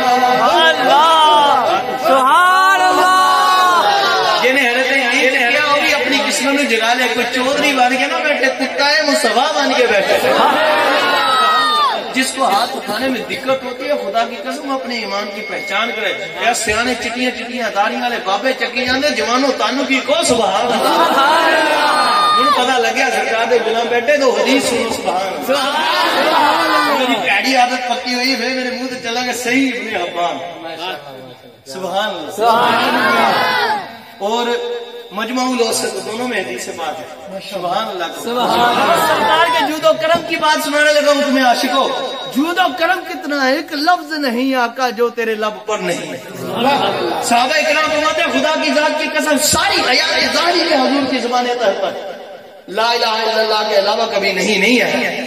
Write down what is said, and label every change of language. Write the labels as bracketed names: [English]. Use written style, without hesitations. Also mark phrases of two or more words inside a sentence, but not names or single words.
[Urdu] جگہ لے کوئی چودھری بن کے نہ بیٹھے، کتا ہے مصطفیٰ بن کے بیٹھے، جس کو ہاتھ اٹھانے میں دقت ہوتی ہے خدا کی قسم اپنے ایمان کی پہچان کرے۔ [Punjabi] یا سیانے چٹیاں چٹیاں داڑھی والے بابے چکی جاندے، جوانوں تانو کی کو [Arabic] سبحان اللہ، [Punjabi] انہوں پتا لگیا سرکار دے غلام بیٹھے تو حدیث سنو [Arabic] سبحان اللہ۔ [Punjabi] میری پیڑی عادت پکی ہوئی [Urdu] پھر میرے منہ سے چلا گیا صحیح ابن حبان، [Arabic] سبحان اللہ۔ [Urdu] اور مجموع الوسط دونوں میں حدیث سے بات ہے. [Arabic] سبحان اللہ. [Urdu] سرکار کے جود و کرم کی بات سنانے لگا ہوں تمہیں عاشقوں. جود و کرم کتنا ہے, ایک لفظ نہیں آقا جو تیرے لب پر نہیں. صحابہ کرام فرماتے ہیں خدا کی ذات کی قسم ساری حیات ظاہری کے حضور کی زبان طاہر پر [Arabic] لا الہ الا اللہ [Urdu] کے علاوہ کبھی نہیں ہے.